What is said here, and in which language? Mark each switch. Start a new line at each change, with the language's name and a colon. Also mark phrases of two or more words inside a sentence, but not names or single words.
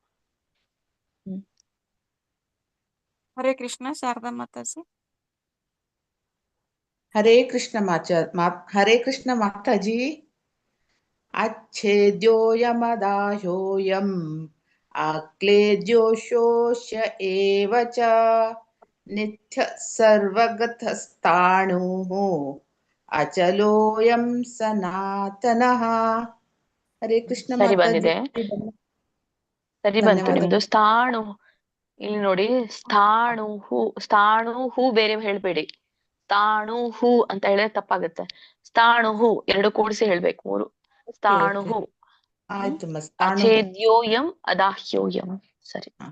Sanskrit: ಹರೇ ಕೃಷ್ಣ.
Kannada: ಶಾರದಾ ಮಾತಾಜಿ.
Sanskrit: ಹರೇ ಕೃಷ್ಣ ಹರೇ ಕೃಷ್ಣ ಮಾತಾಜಿ. ಅಚ್ಛೇದ್ಯೋಯಮದಾಹ್ಯೋಯಂ ಅಕ್ಲೇದ್ಯೋಶೋಷ್ಯ ಏವ ಚ ನಿತ್ಯ ಸರ್ವಗತಸ್ಥಾಣುಃ ಅಚಲೋಯಂ ಸನಾತನಃ. ಹರೇ ಕೃಷ್ಣ
Kannada: ಸರಿ ಮಾತಾಜಿ. ಬಂದಿದೆ, ಸರಿ ಬಂತು ನಿಮ್ದು. ಸ್ಥಾಣು ಇಲ್ಲಿ ನೋಡಿ. ಸ್ಥಾಣುಹು ಬೇರೆ ಹೇಳ್ಬೇಡಿ. ಸ್ಥಾಣುಹು ಅಂತ ಹೇಳಿದ್ರೆ ತಪ್ಪಾಗುತ್ತೆ. ಸ್ಥಾಣುಹು 2 ಕೂಡಿಸಿ ಹೇಳ್ಬೇಕು. 3 ಸ್ಥಾಣುಹು.
Sanskrit: ಅಚೇದ್ಯೋಯಂ ಅದಾಹ್ಯೋಯಂ.
Kannada: ಸರಿ.